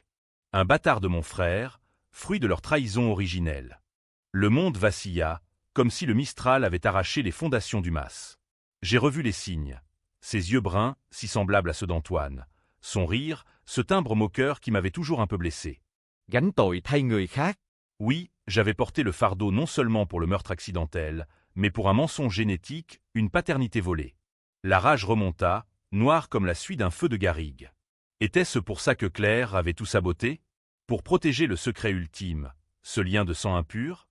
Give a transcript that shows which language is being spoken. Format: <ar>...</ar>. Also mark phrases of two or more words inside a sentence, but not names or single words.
<fr>Un bâtard de mon frère, fruit de leur trahison originelle. Le monde vacilla, comme si le Mistral avait arraché les fondations du Mas. J'ai revu les signes. Ses yeux bruns, si semblables à ceux d'Antoine. Son rire, ce timbre moqueur qui m'avait toujours un peu blessé.</fr> <vi>Gánh tội thay người khác.</vi> <fr>Oui, j'avais porté le fardeau non seulement pour le meurtre accidentel, mais pour un mensonge génétique, une paternité volée. La rage remonta, noire comme la suie d'un feu de garrigue. Était-ce pour ça que Claire avait tout saboté? Pour protéger le secret ultime, ce lien de sang impur?</fr>